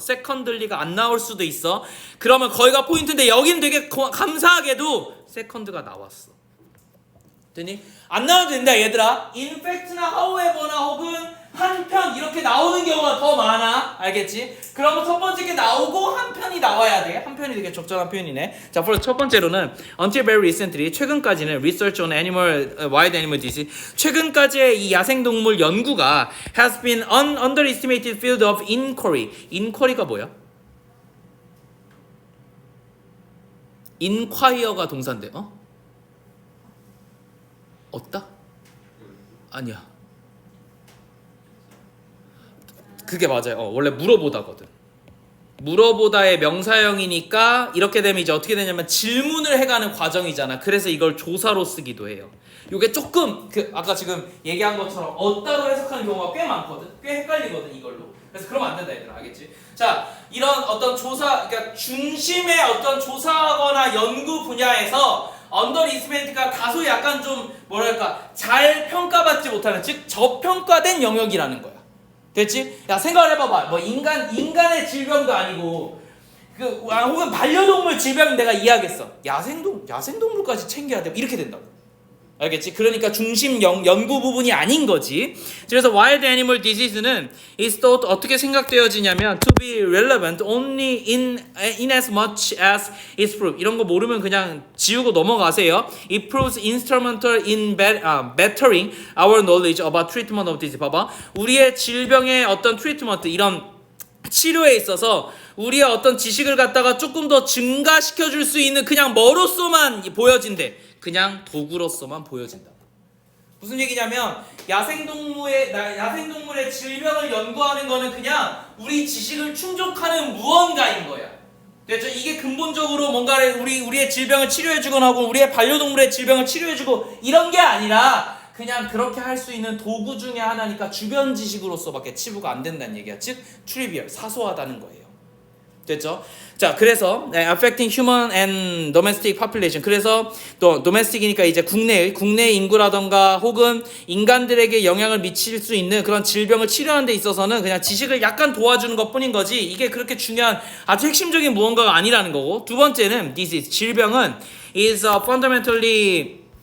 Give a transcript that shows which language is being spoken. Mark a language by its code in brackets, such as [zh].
[ko] 세컨들리가 안 나올 수도 있어. 그러면 거기가 포인트인데 여기는 되게 감사하게도 세컨드가 나왔어. 됐니? 안 나와도 된다 얘들아. [en] in fact [ko] 나 however나 혹은 한편 이렇게 나오는 경우가 더 많아. 알겠지? 그러면 첫 번째 게 나오고 한 편이 나와야 돼. 한 편이 되게 적절한 표현이네. 자, 첫 번째로는 [en] until very recently, [ko] 최근까지는 [en] research on wild animal disease, [ko] 최근까지의 이 야생동물 연구가 [en] has been an underestimated field of inquiry. [ko] inquiry가 뭐야? inquire가 동사인데, 없다? 아니야. 그게 맞아요. 원래 물어보다거든. 물어보다의 명사형이니까 이렇게 되면 이제 어떻게 되냐면 질문을 해가는 과정이잖아. 그래서 이걸 조사로 쓰기도 해요. 요게 조금 아까 지금 얘기한 것처럼 어따로 해석하는 경우가 꽤 많거든. 꽤 헷갈리거든 이걸로. 그래서 그러면 안 된다 얘들아. 알겠지? 자, 이런 어떤 조사, 그러니까 중심의 어떤 조사하거나 연구 분야에서 언더리스멘트가 다소 약간 좀 뭐랄까 잘 평가받지 못하는, 즉 저평가된 영역이라는 거야. 됐지? 야, 생각을 해봐봐. 뭐 인간의 질병도 아니고 혹은 반려동물 질병 내가 이해하겠어. 야생동물까지 챙겨야 돼. 이렇게 된다고. 알겠지? 그러니까 중심 연구 부분이 아닌 거지. 그래서 [en] wild animal disease는 is thought [ko] 어떻게 생각되어지냐면 [en] to be relevant only in as much as it's proved. [ko] 이런 거 모르면 그냥 지우고 넘어가세요. [en] It proves instrumental in bettering our knowledge about treatment of disease. [ko] 봐봐. 우리의 질병의 어떤 트리트먼트, 이런 치료에 있어서 우리의 어떤 지식을 갖다가 조금 더 증가시켜 줄 수 있는, 그냥 뭐로서만 보여진대. 그냥 도구로서만 보여진다. 무슨 얘기냐면 야생동물의 질병을 연구하는 거는 그냥 우리 지식을 충족하는 무언가인 거야. 됐죠? 이게 근본적으로 뭔가를 우리의 질병을 치료해주거나 하고 우리의 반려동물의 질병을 치료해주고 이런 게 아니라 그냥 그렇게 할 수 있는 도구 중에 하나니까 주변 지식으로서밖에 치부가 안 된다는 얘기야. 즉 트리비얼, 사소하다는 거예요. 됐죠? 자, 그래서 [en] affecting human and domestic population. [ko] 그래서 또 domestic이니까 이제 국내 인구라던가 혹은 인간들에게 영향을 미칠 수 있는 그런 질병을 치료하는 데 있어서는 그냥 지식을 약간 도와주는 것뿐인 거지 이게 그렇게 중요한 아주 핵심적인 무언가가 아니라는 거고, 두 번째는 disease, 질병은 [en] is fundamentally